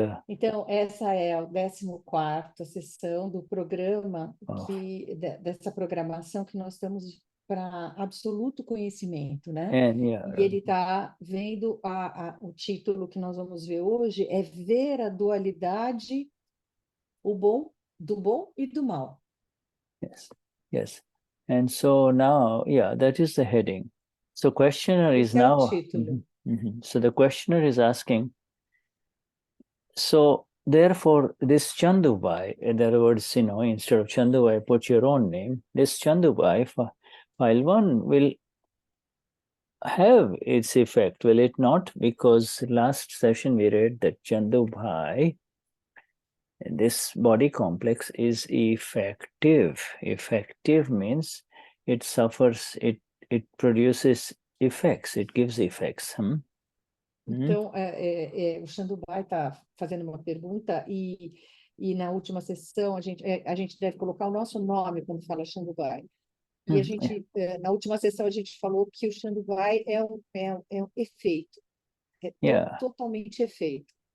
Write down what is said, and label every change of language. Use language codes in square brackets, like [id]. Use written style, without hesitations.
[pt] Então, essa é a 14ª sessão do programa, dessa programação que nós estamos para absoluto conhecimento, né? E ele está vendo, o título que nós vamos ver hoje é ver a dualidade, do bom e do mal. [en] Yes. And so now, that is the heading. So questioner is [pt] Esse é o [en] now, [pt] título. [en] So the questioner is asking, so therefore this Chandubai, in other words, instead of Chandubai, put your own name. This Chandubai, file 1 will have its effect, will it not? Because last session we read that Chandubai, this body complex, is effective. Effective means it suffers, it produces effects, it gives effects. [pt] Então, o Chandubai está fazendo uma pergunta e na última sessão a gente deve colocar o nosso nome quando fala Chandubai. E a gente, na última sessão a gente falou que o Chandubai é um efeito, totalmente efeito.